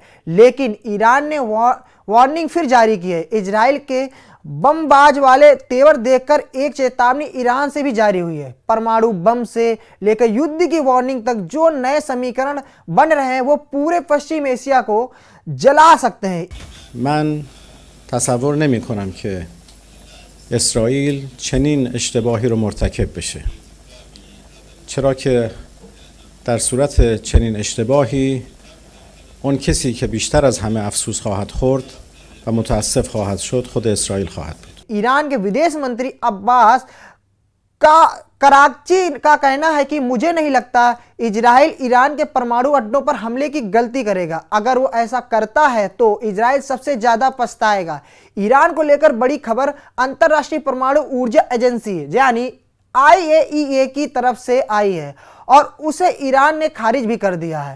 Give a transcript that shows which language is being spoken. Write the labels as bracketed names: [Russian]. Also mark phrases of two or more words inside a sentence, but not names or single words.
[Hindi] लेकिन ईरान ने वार्निंग फिर जारी की है। इजराइल के बमबाज वाले तेवर देखकर एक चेतावनी ईरान से भी जारी हुई है। परमाणु बम से लेकर युद्ध की वार्निंग तक जो नए समीकरण बन रहे हैं वो पूरे पश्चिम एशिया को जला सकते हैं। [Persian] من تصور نمی کنم که اسرائیل چنین اشتباهی رو مرتکب بشه، چرا که در صورت چنین اشتباهی اون کسی که بیشتر از همه افسوس خواهد خورد و متاسف خواهد شد خود اسرائیل خواهد بود. [Hindi] ईरान के विदेश मंत्री अब्बास कराची का कहना है कि मुझे नहीं लगता इजराइल ईरान के परमाणु अड्डों पर हमले की गलती करेगा। अगर वो ऐसा करता है तो इजराइल सबसे ज्यादा पछताएगा। ईरान को लेकर बड़ी खबर अंतर्राष्ट्रीय परमाणु ऊर्जा एजेंसी यानी IAEA की तरफ से आई है और उसे ईरान ने खारिज भी कर दिया है।